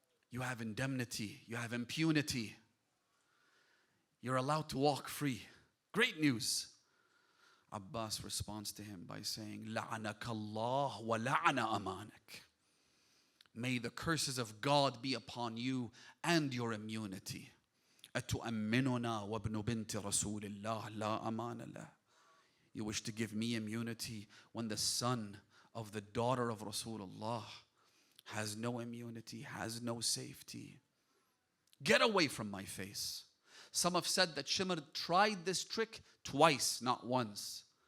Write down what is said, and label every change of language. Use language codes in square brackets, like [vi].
[en] You have indemnity, you have impunity. You're allowed to walk free. Great news. Abbas responds to him by saying, [ar] لعنك الله ولعن أمانك. [en] May the curses of God be upon you and your immunity. [ar] أتؤمننا وابن بنت رسول الله لا أمان له. [en] You wish to give me immunity when the son of the daughter of Rasulullah has no immunity, has no safety. Get away from my face. Some have said that Shimr tried this trick twice, not once.